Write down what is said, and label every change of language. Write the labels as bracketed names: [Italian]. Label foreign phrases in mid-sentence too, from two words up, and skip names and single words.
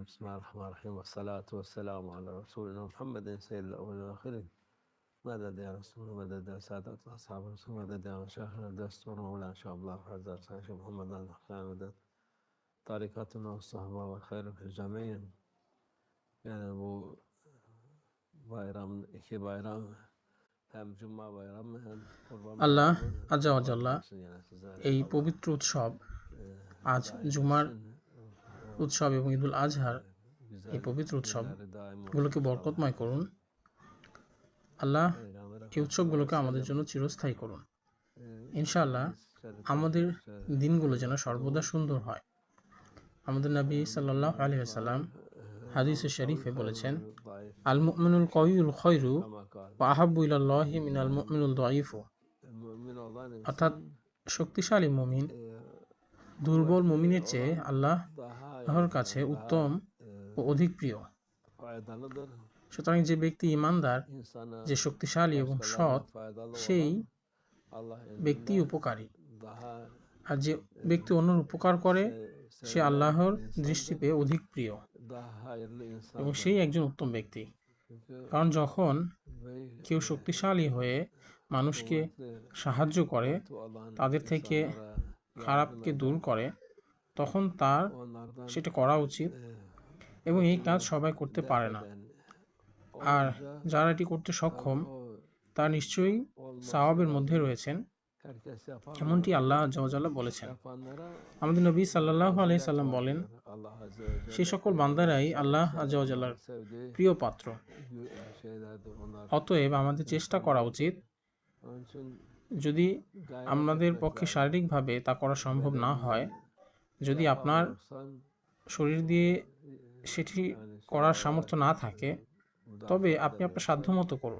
[Arabic] بسم الله الرحمن الرحيم، والصلاة والسلام على رسولنا محمد سيد الأولين والآخرين. مدد يا رسول الله، مدد يا سادة أصحاب الرسول، مدد يا مشايخنا الدستور مولانا شاء الله حضرت شيخ محمد الحسين، مدد طريقتنا والصحبة والخير في الجميع. [Turkish] Yani bu bayram, iki bayram, hem Cuma bayramı hem Kurban [Bangla] আল্লাহ [Turkish] bayramı [Bangla] আজ্জা [Turkish] mübarek [Bangla] ওয়াজাল্লাহ [Turkish] olsun yani sizlere. [Bangla] এই [Turkish] Allah [Bangla] পবিত্র উৎসব আজ [Turkish] daim [Bangla] জুমার [Turkish] etsin. O [Bangla] উৎসব এবং ঈদুল আজহার এই [Turkish] güzel [Bangla] পবিত্র [Turkish] günleri daim olsun [Bangla] উৎসবগুলোকে [Turkish] inşallah. [Bangla] বরকতময় করুন। আল্লাহ [Turkish] Peygamber [Bangla] এই [Turkish] Efendimiz [Bangla] উৎসবগুলোকে [Turkish] sallallahu [Bangla] আমাদের [Arabic] عليه و [Bangla] জন্য চিরস্থায়ী করুন। [Turkish] sellem [Bangla] ইনশাআল্লাহ [Turkish] hadis-i şerifler [Bangla] আমাদের দিনগুলো যেন [Turkish] okuduğum [Bangla] সর্বদা সুন্দর হয়। আমাদের নবী [Arabic] صلى الله عليه وسلم [Bangla] হাদিসে শরীফে বলেছেন, [Arabic] المؤمن القوي خير كما قال. وأحب إلى الله من المؤمن الضعيف. [Turkish] Mümin olan [Bangla] অর্থাৎ [Turkish] insan [Bangla] শক্তিশালী মুমিন দুর্বল মুমিনের চেয়ে আল্লাহর কাছে উত্তম ও অধিক প্রিয়। [Turkish] faydalıdır. [Bangla] সুতরাং যে ব্যক্তি ইমানদার, [Turkish] İnsana [Bangla] যে শক্তিশালী এবং সৎ, [Turkish] faydalı [Bangla] সেই [Turkish] olan Allah [Bangla] ব্যক্তি [Turkish] indinde [Bangla] উপকারী। [Turkish] daha [Bangla] আর যে ব্যক্তি অন্যের উপকার করে সে [Turkish] sevilen [Bangla] আল্লাহর [Turkish] insandır, [Bangla] দৃষ্টিতে অধিক প্রিয় [Turkish] daha hayırlı [Bangla] এবং [Turkish] insandır. [Bangla] সেই একজন উত্তম ব্যক্তি। [Turkish] Çünkü [Bangla] কারণ যখন [Turkish] vey [Bangla] কেউ শক্তিশালী হয়ে মানুষকে [Turkish] kuvvetli [Bangla] সাহায্য করে, [Turkish] olan [Bangla] তাদের থেকে [Turkish] insanlara [Bangla] খারাপকে [Turkish] yardım [Bangla] দূর [Turkish] eder, [Bangla] করে, তখন তার [Turkish] onlardan [Bangla] সেটা করা উচিত এবং এই কাজ সবাই করতে পারে না। [Turkish] eden [Bangla] আর [Turkish] olunca [Bangla] যারা এটি করতে সক্ষম [Turkish] o [Bangla] তারা নিশ্চয়ই [Turkish] olması [Bangla] সওয়াবের মধ্যে [Turkish] lazım. [Bangla] রয়েছেন, [Turkish] Herkes yapamıyor. [Bangla] এমনটি আল্লাহ [Arabic] عز و جل [Bangla] বলেছেন। [Turkish] Yapanlara [Bangla] আমাদের নবী [Arabic] صلى الله عليه سلم [Bangla] বলেন, [Arabic] الله عز و جل [Bangla] সেই সকল বান্দারাই আল্লাহ [Arabic] عز و جل [Turkish] sevdiği [Bangla] প্রিয় পাত্র। [Turkish] şeylerdir onlar. [Bangla] অতএব আমাদের চেষ্টা করা উচিত, [Turkish] Onun için [Bangla] যদি [Turkish] gayret [Bangla] আমাদের [Turkish] etmek [Bangla] পক্ষে [Turkish] lazım. [Bangla] শারীরিকভাবে তা করা সম্ভব না হয়, যদি আপনার [Turkish] Yapamıyorsan [Bangla] শরীর দিয়ে সেটি করার সামর্থ্য না থাকে, তবে আপনি আপনার সাধ্যমতো করুন।